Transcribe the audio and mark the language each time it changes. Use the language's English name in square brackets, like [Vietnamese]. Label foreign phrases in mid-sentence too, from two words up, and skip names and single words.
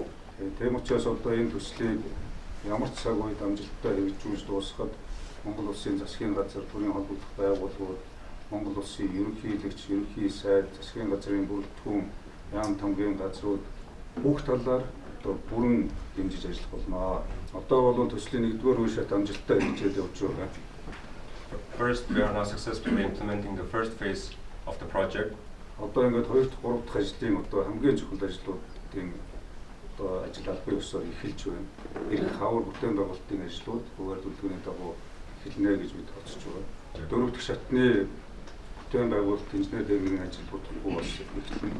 [Mongolian] Тийм учраас одоо энэ төслийг ямар ч цаг үед амжилттай хэрэгжүүлж дуусгаад Монгол улсын засгийн газар, төрийн холбогдох байгууллагууд, Монгол улсын ерөнхийлөгч, ерөнхий сайд, засгийн газрын бүрэлдэхүүн, яам тамгийн газрууд бүх талаар одоо бүрэн дэмжиж ажиллах болно. Одоо бол төслийн 1-р үе шат амжилттай хийж явж байгаа. [English] First, we are now successfully implementing the first phase of the project. [Mongolian] Одоо ингээд 2 дахь 3 дахь ажлын одоо хамгийн чухал ажлуудын одоо ажил албан ёсоор эхэлж байна. Ирэх хавар бүтээн байгуулалтын ажлууд хуваар төлөвлөгөөний дагуу эхэлнэ гэж бид бодсож байгаа. 4 дахь шатны бүтээн байгуулалт инженер техникийн ажил бүтэхгүй бас эхэлнэ.